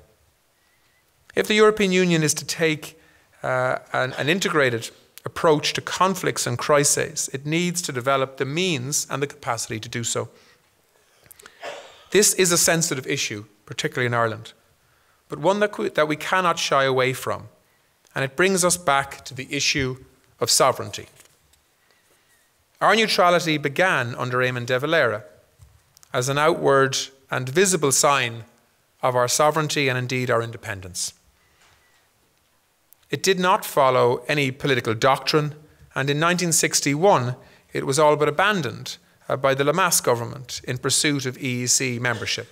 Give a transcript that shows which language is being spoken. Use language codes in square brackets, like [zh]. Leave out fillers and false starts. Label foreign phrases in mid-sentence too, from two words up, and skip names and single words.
[en] If the European Union is to take an integrated approach to conflicts and crises, it needs to develop the means and the capacity to do so. This is a sensitive issue, particularly in Ireland, but one that we cannot shy away from, and it brings us back to the issue of sovereignty. Our neutrality began under Eamon de Valera as an outward and visible sign of our sovereignty and indeed our independence. It did not follow any political doctrine, and in 1961 it was all but abandoned by the Lamass government in pursuit of EEC membership.